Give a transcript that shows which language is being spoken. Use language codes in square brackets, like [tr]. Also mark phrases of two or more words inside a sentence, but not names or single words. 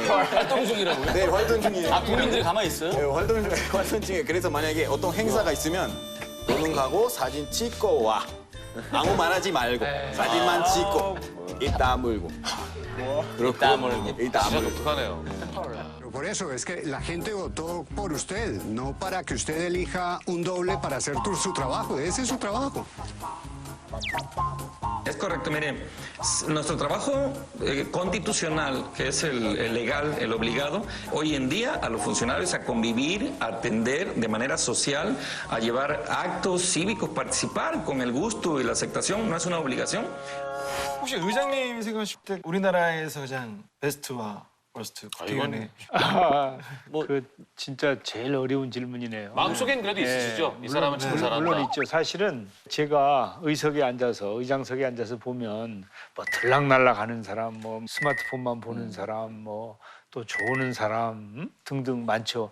[ko] 활동 중이라고요? 네 활동 중이에요. 아, 국민들이 가만히 있어요? 네, 활동 중에 그래서 만약에 어떤 행사가 있으면 너는 가고 사진 찍고 와. 아무 말하지 말고 사진만 찍고 이따 물고. 이따 물고. 이따 진짜 물고. 독특하네요. [es] Pero por eso es que la gente votó por usted, no para que usted elija un doble para hacer su trabajo. Ese es su trabajo. Es correcto, mire, nuestro trabajo constitucional, que es el legal, el obligado, hoy en día a los funcionarios a convivir, a atender de manera social, a llevar actos cívicos, participar con el gusto y la aceptación, no es una obligación. [ko] 혹시 의장님 생각하실 때 우리나라에서 가장 베스트와 워스트 국회의원의 그 진짜 제일 어려운 질문이네요. 마음속엔 그래도 있으시죠? 이 사람은 참 잘한다. 물론 있죠. 사실은 제가 의장석에 앉아서 보면 뭐 들락날락 하는 사람, 뭐 스마트폰만 보는 사람, 뭐 또 조는 사람 등등 많죠.